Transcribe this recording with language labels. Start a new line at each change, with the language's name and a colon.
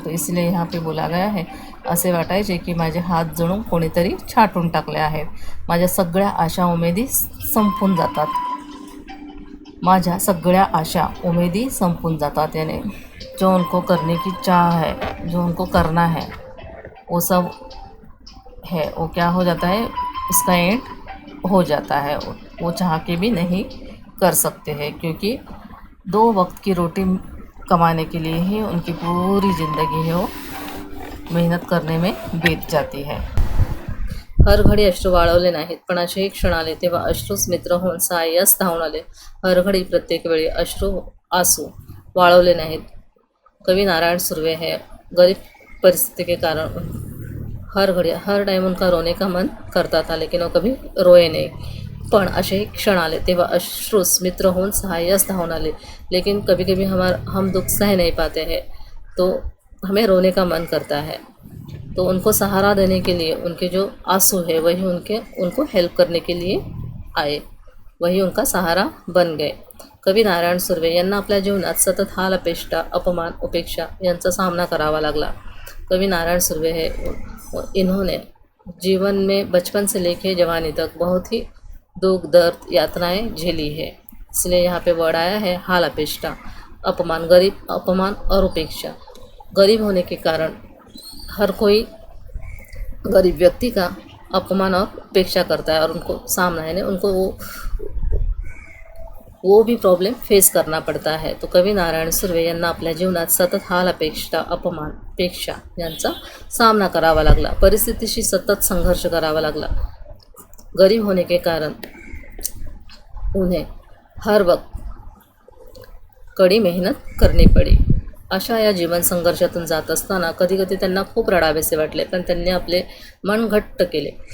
Hindi: तो इसलिए यहाँ पे बोला गया है,
Marathi: असे वाटायचे की माझे हात जणू कोणीतरी छाटून टाकले आहेत। माझ्या सगळ्या आशा उमेदी संपून जातात, माझ्या सगळ्या आशा उमेदी संपून जातात।
Hindi: यानी जो उनको करने की चाह है, जो उनको करना है वो सब है, वो क्या हो जाता है, उसका एंड हो जाता है। वो चाह के भी नहीं कर सकते हैं, क्योंकि 2 वक्त की रोटी कमाने के लिए ही उनकी पूरी ज़िंदगी है वो मेहनत करने में बीत जाती है।
Marathi: हर घडी अश्रू वाळवले नाहीत, पण असेही क्षण आले तेव्हा अश्रूच मित्र होऊन सहाय्यास धावून आले। हर घडी प्रत्येक वेळी आंसू वाळवले नाहीत।
Hindi: कवि नारायण सुर्वे है, गरीब परिस्थिति के कारण हर घड़ी हर टाइम उनका रोने का मन करता था, लेकिन वो कभी रोए नहीं।
Marathi: पण असे क्षण आले तेव्हा अश्रूस मित्र होऊन सहाय्यास धावून आले।
Hindi: लेकिन कभी कभी हम दुख सह नहीं पाते हैं, तो हमें रोने का मन करता है। तो उनको सहारा देने के लिए उनके जो आंसू है वही उनको हेल्प करने के लिए आए, वही उनका सहारा बन गए।
Marathi: कवी नारायण सुर्वे यांना आपल्या जीवनात सतत हाल, अपेष्टा, अपमान, उपेक्षा यांचा सामना करावा लागला।
Hindi: कवि नारायण सुर्वे है, इन्होंने जीवन में बचपन से लेकर जवानी तक बहुत ही दुख, दर्द, यातनाएं झेली है। इसलिए यहाँ पे वर्ड आया है हाल, अपेष्टा, अपमान, अपमान और उपेक्षा। गरीब होने के कारण हर कोई गरीब व्यक्ति का अपमान और उपेक्षा करता है, और उनको सामना है, उनको वो भी प्रॉब्लेम फेस करना पड़ता है।
Marathi: तो कवी नारायण सुर्वे यांना आपल्या जीवनात सतत हाल, अपेक्षा, अपमान, उपेक्षा यांचा सामना करावा लागला, परिस्थितीशी सतत संघर्ष करावा लागला।
Hindi: गरीब होने के कारण उन्हें हर वक्त कड़ी मेहनत करनी पड़ी।
Marathi: अशा या जीवन संघर्षातून जात असताना कधी कधी त्यांना खूप रडावेसे वाटले, पण त्यांनी आपले मन घट्ट केले।